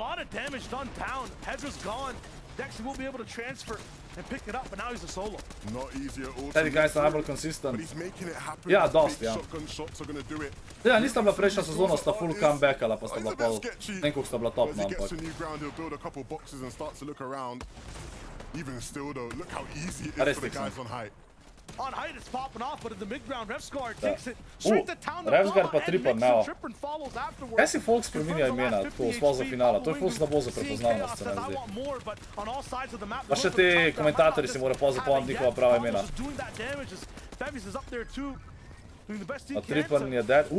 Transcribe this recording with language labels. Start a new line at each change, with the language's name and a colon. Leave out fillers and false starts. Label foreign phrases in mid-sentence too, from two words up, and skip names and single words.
Slovenian: Teddy Guy sta najbolj konsistent. Ja, dost, ja. Ja, nista bila prejšnja sezona, sta full comebackala, pa sta bila pol, ne koliko sta bila top, no, ampak. Res teksim.
English: On height, it's popping off, but in the mid-ground, Revsguard takes it straight to town.
Slovenian: Revsguard pa tripa, neo. Kaj si folk spreminja imena, tako sploh za finala? To je folk slabo za prepoznavnost, se ne zdi. Pa še te komentatorji si morajo pozapomniti njihova prava imena. A Tripan je dead.